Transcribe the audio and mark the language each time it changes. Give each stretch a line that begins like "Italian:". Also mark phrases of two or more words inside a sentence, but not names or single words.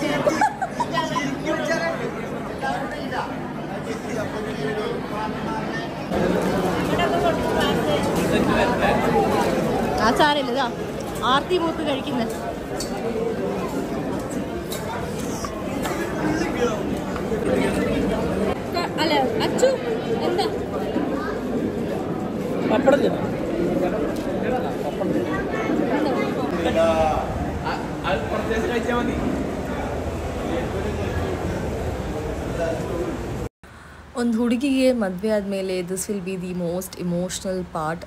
Malayalam: ആ സാരമില്ല ഇതാ ആർത്തി പോത്ത് കഴിക്കുന്നത്. അല്ല അച്ചു എന്താ
Kannada: ಒಂದು ಹುಡುಗಿಗೆ ಮದುವೆ ಆದಮೇಲೆ
English: this will be the most emotional part.